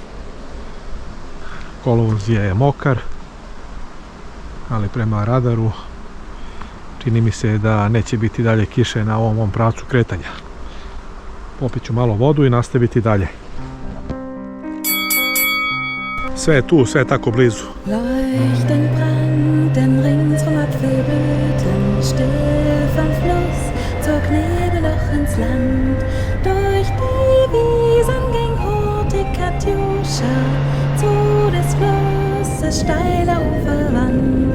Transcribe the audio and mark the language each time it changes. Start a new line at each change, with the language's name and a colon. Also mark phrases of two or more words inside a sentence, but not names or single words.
Croatian: Kolovoz je mokar, ali prema radaru čini mi se da neće biti dalje kiše na ovom pravcu kretanja. Popit ću malo vodu i nastaviti dalje. Sve je tu, sve je tako blizu.
German: Leuchtend brannten ringsum Apfelblüten, still vom Fluss zog Nebelloch ins Land. Durch die Wiesen ging hurtig Katjuscha zu des Flusses steiler Uferwand.